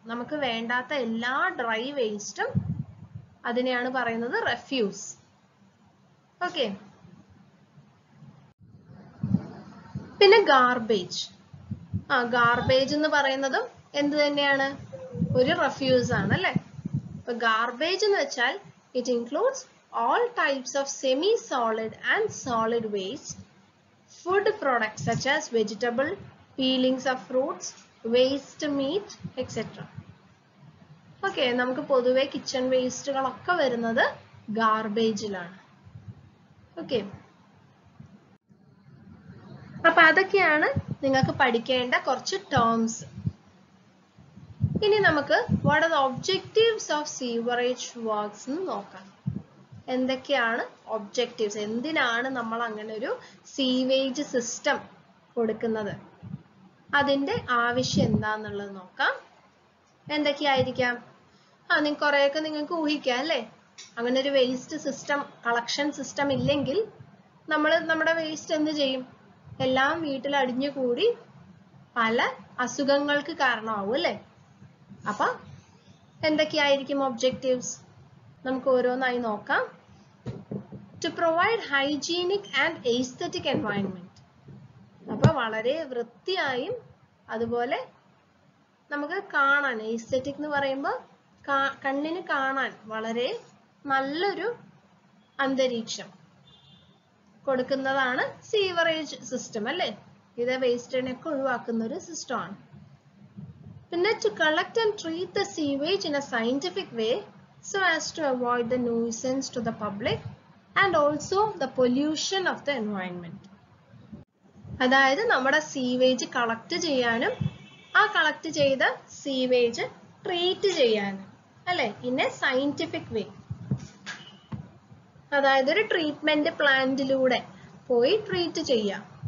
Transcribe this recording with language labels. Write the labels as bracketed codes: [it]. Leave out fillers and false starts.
[ml] നമുക്ക് വേണ്ടാത്ത എല്ലാ ഡ്രൈ വേസ്റ്റും അതിനെയാണ് പറയുന്നത് റെഫ്യൂസ്. ഓക്കെ, പിന്നെ ഗാർബേജ്. ഗാർബേജ് എന്ന് പറയുന്നതും എന്ത് തന്നെയാണ്? ഒരു റെഫ്യൂസ് ആണ് അല്ലെ. ഇപ്പൊ ഗാർബേജ് എന്ന് വെച്ചാൽ [en] It includes all types of semi-solid and solid waste, food products such as vegetable, peelings of fruits, waste meat, etc. [ml] Okay, നമുക്ക് പൊതുവെ കിച്ചൺ വേസ്റ്റുകളൊക്കെ വരുന്നത് ഗാർബേജിലാണ്. ഓക്കെ, അപ്പൊ അതൊക്കെയാണ് നിങ്ങൾക്ക് പഠിക്കേണ്ട കുറച്ച് ടേംസ്. ഇനി നമുക്ക് [en] what are the objectives of sewerage works [ml] എന്ന് നോക്കാം. എന്തൊക്കെയാണ് ഒബ്ജക്റ്റീവ്സ്, എന്തിനാണ് നമ്മൾ അങ്ങനെ ഒരു സീവേജ് സിസ്റ്റം കൊടുക്കുന്നത്, അതിന്റെ ആവശ്യം എന്താന്നുള്ളത് നോക്കാം. എന്തൊക്കെയായിരിക്കാം? കുറെയൊക്കെ നിങ്ങൾക്ക് ഊഹിക്കാം അല്ലേ. അങ്ങനെ ഒരു വേസ്റ്റ് സിസ്റ്റം, കളക്ഷൻ സിസ്റ്റം ഇല്ലെങ്കിൽ നമ്മുടെ വേസ്റ്റ് എന്ത് ചെയ്യും? എല്ലാം വീട്ടിൽ അടിഞ്ഞുകൂടി പല അസുഖങ്ങൾക്ക് കാരണമാവും അല്ലേ. അപ്പൊ എന്തൊക്കെയായിരിക്കും ഒബ്ജക്റ്റീവ്സ്? നമുക്ക് ഓരോന്നായി നോക്കാം. [en] To provide hygienic and aesthetic environment. [ml] അപ്പൊ വളരെ വൃത്തിയായും അതുപോലെ നമുക്ക് കാണാൻ, എസ്തെറ്റിക് എന്ന് പറയുമ്പോൾ കണ്ണിന് കാണാൻ വളരെ നല്ലൊരു അന്തരീക്ഷം കൊടുക്കുന്നതാണ് സീവറേജ് സിസ്റ്റം അല്ലേ. ഇത് വേസ്റ്റിനെയൊക്കെ ഒഴിവാക്കുന്ന ഒരു സിസ്റ്റമാണ്. [en] പിന്നെ to collect and treat the sewage in a scientific way so as to avoid the nuisance to the public and also the pollution of the environment. [ml] അതായത് നമ്മുടെ സീവേജ് കളക്ട് ചെയ്യാനും ആ കളക്ട് ചെയ്ത സീവേജ് ട്രീറ്റ് ചെയ്യാനും അല്ലെ, [en] In a scientific way. [ml] അതായത് ഒരു treatment പ്ലാന്റിലൂടെ പോയി ട്രീറ്റ് ചെയ്യാം.